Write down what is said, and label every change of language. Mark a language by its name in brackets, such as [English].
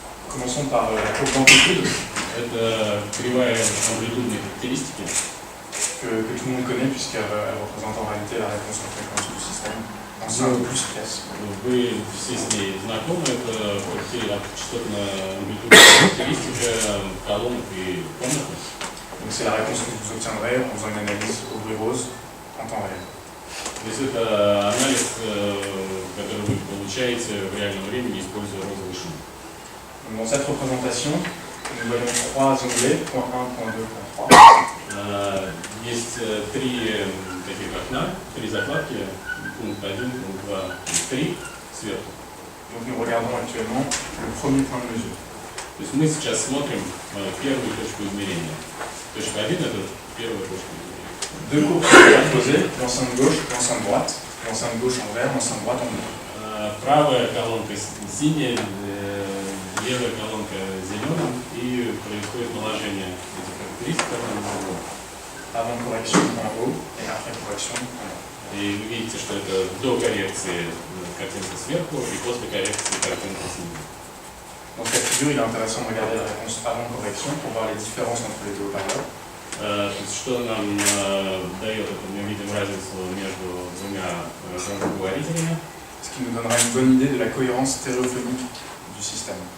[French] Commençons par la courbe d'amplitude. [Russian] Это кривая амплитудной характеристики. [French] Que tout le monde connaît puisqu'elle représente en réalité la réponse en fréquence du système en 5 plus pièces. [Russian] Вы все с ней знакомы, это частотная амплитудная характеристика колонок и комнат. [French] Donc c'est la réponse que vous obtiendrez en faisant une analyse au bruit rose en temps réel. [Russian] То есть это анализ, который вы получаете в реальном времени, используя розовый шум. [French] Dans cette représentation, nous voyons 3 onglets, point 1, point 2, point 3. [Russian] Есть 3 таких окна, 3 закладки, пункт 1, пункт 2, 3 сверху. [French] Donc nous regardons actuellement le premier point de mesure. [Russian] То есть мы сейчас смотрим первую точку измерения. Точка 1 это первая точка измерения. [French] Deux courbes superposées, l'enceinte gauche, l'enceinte droite, l'enceinte gauche en vert, l'enceinte droite en bleu. [Russian] правая колонка синяя, левая колонка зеленым, и происходит наложение этих характеристик одна на другую. [French] Avant correction en haut et après correction en bas. [Russian] И вы видите, что это до коррекции картинки сверху и после коррекции картинки снизу. [French] Dans cette figure, il est intéressant de regarder la réponse avant correction pour voir les différences entre les deux haut-parleurs. [Russian] То есть, что нам дает это? Мы видим разницу между двумя громкоговорителями. [French] Ce qui nous donnera une bonne idée de la cohérence stéréophonique du système.